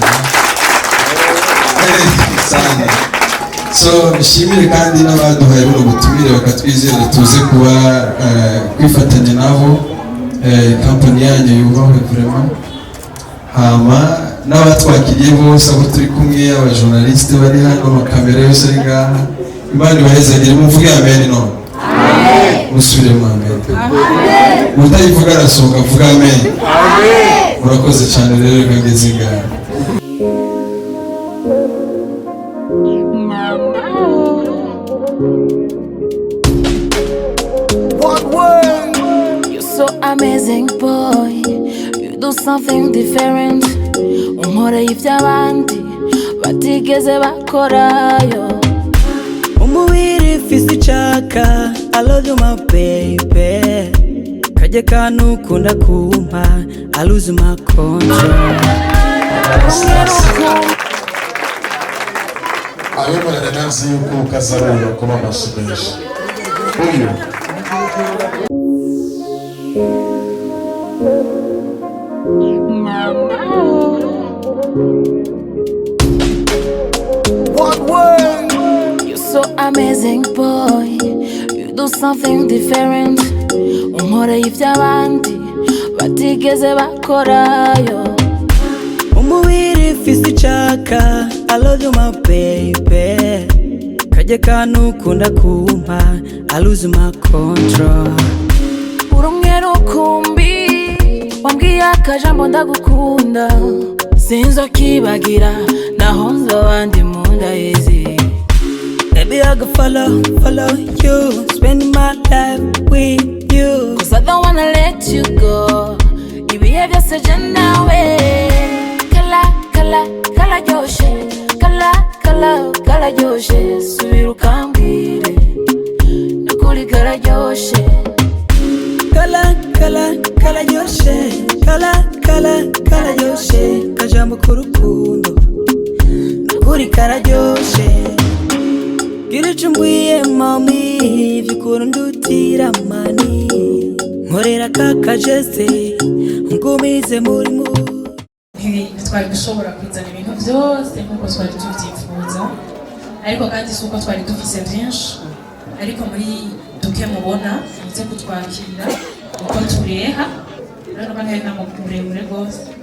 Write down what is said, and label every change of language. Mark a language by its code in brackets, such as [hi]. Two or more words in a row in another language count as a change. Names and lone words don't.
[rn] sana so nishimire kandi n'abaduhaye buno butumire bakatwizera tuze kuba kwifatanya nabo company yanyu yubahwe vraiment hama n'abatwakiriye bose abo turi kumwe abajournaliste bari hano amakamera yose ari ngaha Imana ibahezagire muvuge amen no amen musubire mu amen amen utayivuga arasohoka avuga amen amen murakoze cyane rero kageze ngaha [en] So amazing boy, you do something different. [rn] Unkora ivy'abandi batigeze bakorayo. Umubiri fisi chaka, [en] I love you my baby. [rn] Kaje kanu kunda kumpa, [en] I lose my control. [rn] Abemera nazi yuko kazarura kuba amashimeshi uyu [en] You're so amazing boy, you do something different. [rn] Unkora ivy'abandi batigeze bakorayo. Umubiri fisi chaka, [en] I love you my baby. [rn] Kaje kanu kunda kumpa, [en] I lose my control. [rn] Urumwe rukumbi, wambwiye akajambo ndagukunda. Sinzokibagira, naho nzoba ndi mu nda yezi. [en] Baby I go follow you, spending my life with you. Cause I don't wanna let you go. [rn] Ibihe byose je nawe. Kala joshe, kala joshe. Subira ukambwire, nukuri kala joshe. Kala joshe, kala joshe. Kajambo k'urukundo, nukuri kala joshe. Gira ico mbwiye mami, vy'ukuri ndutira mani. Nkorera kakajese, ngumize muri mu. Twari gushobora kwizana ibintu byose nk'uko twari tubyifuza ariko kandi si uko twari dufise byinshi ariko muri duke mubona muze kutwakira uko tureha rero bane na muremure rwose